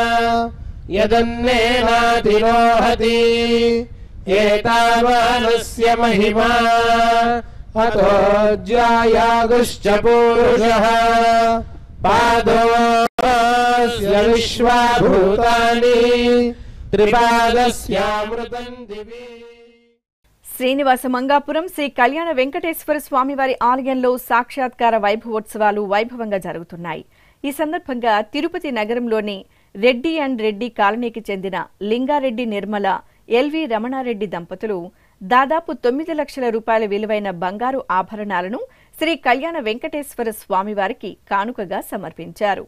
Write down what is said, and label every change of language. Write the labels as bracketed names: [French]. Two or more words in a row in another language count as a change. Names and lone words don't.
[Sanskrit] यदन्नेनातिरोहति एतावानस्य महिमा अतो ज्यायागुश्च पूरुषः पादोऽस्य विश्वाभूतानि त्रिपादस्यामृतं दिवि। [Telugu] శ్రీనివాస మంగాపురం శ్రీ కళ్యాణ వెంకటేశ్వర స్వామివారి ఆలయంలో సాక్షాత్కార వైభవోత్సవాలు వైభవంగా జరుగుతున్నాయి. ఈ సందర్భంగా తిరుపతి నగరంలోని రెడ్డి అండ్ రెడ్డి కాలనీకి చెందిన లింగారెడ్డి నిర్మల ఎల్వి రమణారెడ్డి దంపతులు దాదాపు 9 లక్షల రూపాయల విలువైన బంగారు ఆభరణాలను శ్రీ కళ్యాణ వెంకటేశ్వర స్వామివారికి కానుకగా సమర్పించారు.